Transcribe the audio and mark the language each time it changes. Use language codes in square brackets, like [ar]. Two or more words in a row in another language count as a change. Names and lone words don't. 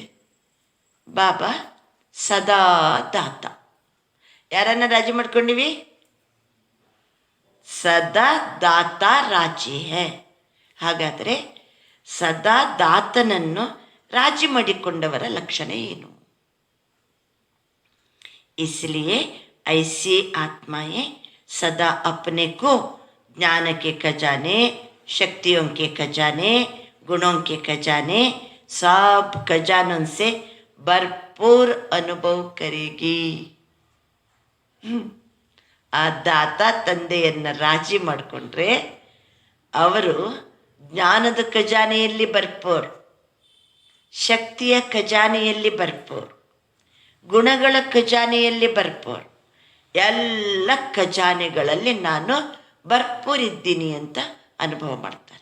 [kn] ಬಾಬಾ ಸದಾ ದಾತ. ಯಾರನ್ನ ರಾಜಿ ಮಾಡ್ಕೊಂಡಿವಿ? [hi] सदा दाता राज़ी है. [kn] ಹಾಗಾದರೆ ಸದಾ ದಾತನನ್ನು ರಾಜಿ ಮಾಡಿಕೊಂಡವರ ಲಕ್ಷಣ ಏನು? [hi] इसलिए ऐसी आत्माएं सदा अपने को ज्ञान के खजाने, शक्तियों के खजाने, गुणों के खजाने, सब खजानों से भरपूर अनुभव करेगी. [kn] ಆ ದಾತ ತಂದೆಯನ್ನು ರಾಜಿ ಮಾಡಿಕೊಂಡ್ರೆ ಅವರು ಜ್ಞಾನದ ಖಜಾನೆಯಲ್ಲಿ ಭರ್ಪೂರ್, ಶಕ್ತಿಯ ಖಜಾನೆಯಲ್ಲಿ ಭರ್ಪೂರ್, ಗುಣಗಳ ಖಜಾನೆಯಲ್ಲಿ ಭರ್ಪೂರ್, ಎಲ್ಲ ಖಜಾನೆಗಳಲ್ಲಿ ನಾನು ಭರ್ಪೂರ್ ಇದ್ದೀನಿ ಅಂತ ಅನುಭವ ಮಾಡ್ತಾರೆ.